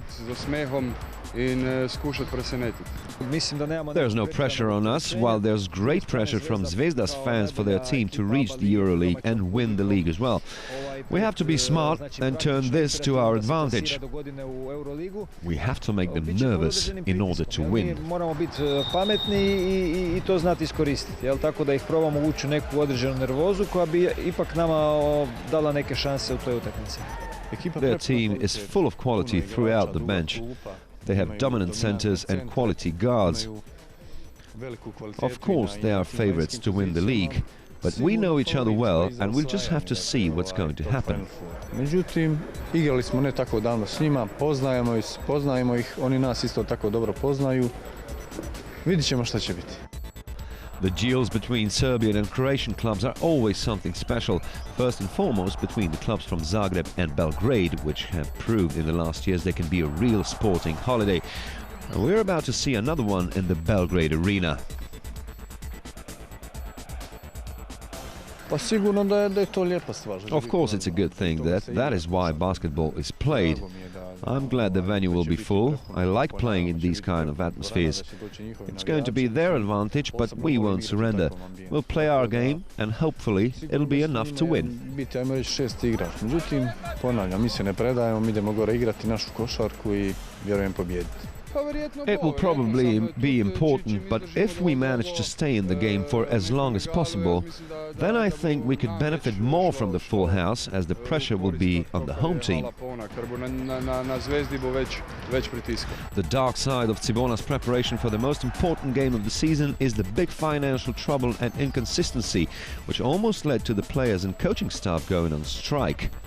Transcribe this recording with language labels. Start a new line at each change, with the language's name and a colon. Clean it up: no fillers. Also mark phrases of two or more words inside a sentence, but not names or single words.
English: There's no pressure on us, while there's great pressure from Zvezda's fans for their team to reach the EuroLeague and win the league as well. We have to be smart and turn this to our advantage. We have to make them nervous in order to win.
Croatian: Moramo biti pametni I to znati iskoristiti, tako da ih probamo uvući u neku određenu nervozu koja bi ipak nama dala neke šanse u toj utakmici.
English: Their team is full of quality throughout the bench. They have dominant centers and quality guards. Of course, they are favorites to win the league, but we know each other well, and we'll just have to see what's going to happen.
Croatian: Međutim, igrali smo ne tako davno s njima, poznajemo ih, oni nas isto tako dobro poznaju. Vidit ćemo šta će biti.
English: The duels between Serbian and Croatian clubs are always something special, first and foremost between the clubs from Zagreb and Belgrade, which have proved in the last years they can be a real sporting holiday. We're about to see another one in the Belgrade arena. Of course, it's a good thing. That is why basketball is played. I'm glad the venue will be full. I like playing in these kind of atmospheres. It's going to be their advantage, but we won't surrender. We'll play our game, and hopefully it'll be enough to win.
Croatian: Međutim, ponavljam, mi se ne predajemo, mi idemo gore igrati našu košarku I vjerujem pobijediti.
English: It will probably be important, but if we manage to stay in the game for as long as possible, then I think we could benefit more from the full house, as the pressure will be on the home team. The dark side of Cibona's preparation for the most important game of the season is the big financial trouble and inconsistency, which almost led to the players and coaching staff going on strike.